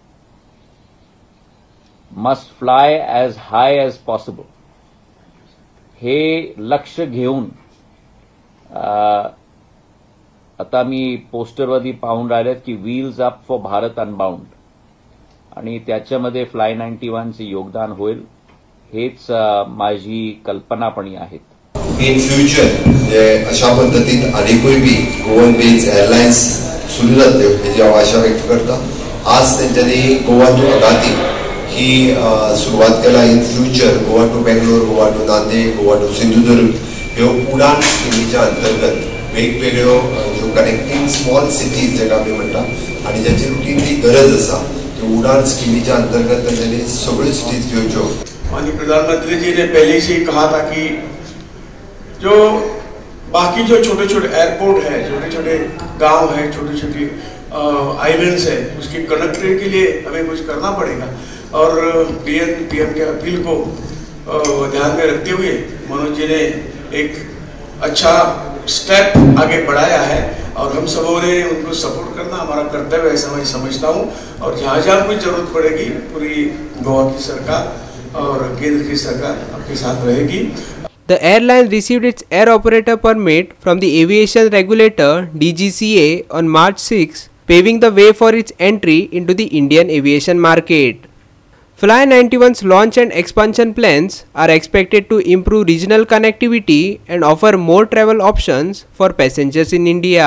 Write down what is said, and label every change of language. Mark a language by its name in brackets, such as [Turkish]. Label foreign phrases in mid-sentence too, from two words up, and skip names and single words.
[English] must fly as high as possible [Marathi] हे लक्ष्य घेऊन आता मी पोस्टरवरती पाहून राहिलेत की [English] Wheels Up for Bharat Unbound [Marathi] आणि त्याच्यामध्ये फ्लाय 91 चे योगदान होईल, हेच माझी कल्पनापणी आहेत. [English] in future [Konkani] अशा पद्धतीत आधीपूर्वी बी [English] Goan based airlines [Konkani] सुरू जाते याची आशा व्यक्त करता. आज त्यांच्यानी गोवा टू अगाती ही सुरुवात केला. [English] in future [Konkani] गोवा टू बेंगलोर, गोवा टू नांदेड, गोवा टू सिंधुदुर्ग ह्यो उडान स्किमीच्या अंतर्गत वेगवेगळ्यो ज्यो [English] connecting small cities [Konkani] जेका आमी म्हणटा आणि ज्याची रुटीनची गरज आसा त्यो उडान स्कीमीच्या अंतर्गत त्यांनी सगळ्यो सिटीज घेवच्यो. [Hindi] माननीय प्रधानमंत्री जी ने पहले से ही कहा था कि जो बाकी जो छोटे छोटे एयरपोर्ट है, छोटे छोटे गांव है, छोटे छोटे आइलैंड्स है, उसकी कनेक्टिविटी के लिए हमें कुछ करना पड़ेगा. और पीएम के अपील को ध्यान में रखते हुए मनोज जी ने एक अच्छा स्टेप आगे बढ़ाया है और हम सबों ने उनको सपोर्ट करना हमारा कर्तव्य है, ऐसा मैं समझता हूँ. और जहाँ जहाँ कोई जरूरत पड़ेगी पूरी गोवा की सरकार और केंद्र की सरकार आपके साथ रहेगी. [English] The airline received its air operator permit from the aviation regulator DGCA on March 6, paving the way for its entry into the Indian aviation market. Fly 91's launch and expansion plans are expected to improve regional connectivity and offer more travel options for passengers in India.